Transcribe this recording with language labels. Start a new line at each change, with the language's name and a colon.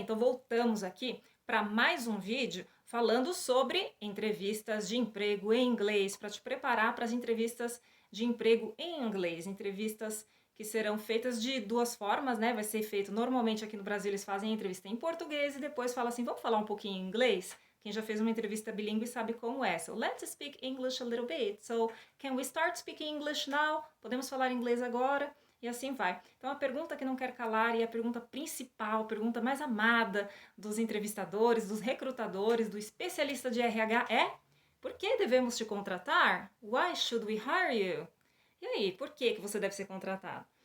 Portuguese: Então voltamos aqui para mais um vídeo falando sobre entrevistas de emprego em inglês, para te preparar para as entrevistas de emprego em inglês, entrevistas que serão feitas de duas formas, né? Vai ser feito normalmente aqui no Brasil eles fazem a entrevista em português e depois fala assim, vamos falar um pouquinho em inglês? Quem já fez uma entrevista bilíngue sabe como é.
English: So let's speak English a little bit. So can we start speaking English now?
Portuguese: Podemos falar inglês agora? E assim vai. Então, a pergunta que não quer calar e a pergunta principal, a pergunta mais amada dos entrevistadores, dos recrutadores, do especialista de RH é: por que devemos te contratar?
English: Why should we hire you?
Portuguese: E aí, por que você deve ser contratado?